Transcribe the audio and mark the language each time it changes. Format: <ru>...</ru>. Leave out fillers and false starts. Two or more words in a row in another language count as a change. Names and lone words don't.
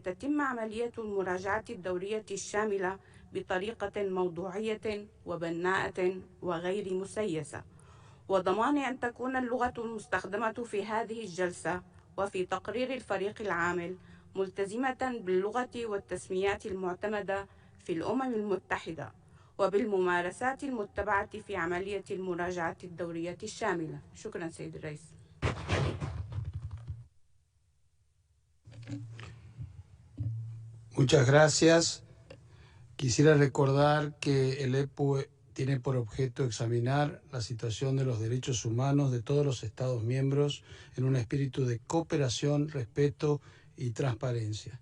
<ar>تتم عملية المراجعة الدورية الشاملة بطريقة موضوعية وبناءة وغير مسيسة، وضمان أن تكون اللغة المستخدمة في هذه الجلسة وفي تقرير الفريق العامل ملتزمة باللغة والتسميات المعتمدة في الأمم المتحدة وبالممارسات المتبعة في عملية المراجعة الدورية الشاملة. شكرا سيد الرئيس.</ar> <es>Muchas gracias. Quisiera recordar que el EPU tiene por objeto examinar la situación de los derechos humanos de todos los Estados miembros en un espíritu de cooperación, respeto y transparencia.</es>